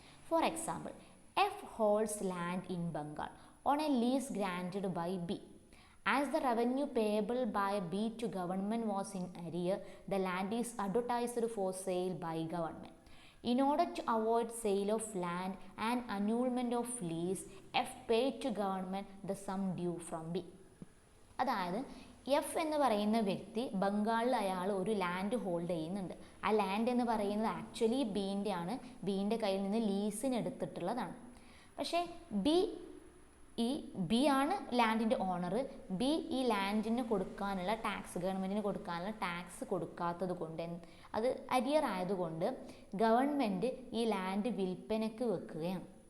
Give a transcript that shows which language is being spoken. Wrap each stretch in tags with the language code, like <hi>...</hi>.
<en>For example, F holds land in Bengal on a lease granted by B. As the revenue payable by B to government was in arrear, the land is advertised for sale by government. In order to avoid sale of land and annulment of lease, F paid to government the sum due from B.</en> <ml>അതായത് F എന്ന് പറയുന്ന വ്യക്തി ബംഗാളിൽ അയാൾ ഒരു land hold ചെയ്യുന്നുണ്ട്. ആ land എന്ന് പറയുന്നത് ആക്ച്വലി ബീൻ്റെ ആണ്, ബീൻ്റെ കയ്യിൽ നിന്ന് ലീസിന് എടുത്തിട്ടുള്ളതാണ്. പക്ഷേ ബി ഈ ബി ആണ് ലാൻഡിൻ്റെ ഓണർ. ബി ഈ ലാൻഡിന് കൊടുക്കാനുള്ള ടാക്സ്, ഗവൺമെൻറ്റിന് കൊടുക്കാനുള്ള ടാക്സ് കൊടുക്കാത്തത് കൊണ്ട്, അത് അരിയർ ആയതുകൊണ്ട് ഗവൺമെൻറ് ഈ ലാൻഡ് വിൽപ്പനയ്ക്ക് വെക്കുകയാണ്.</ml>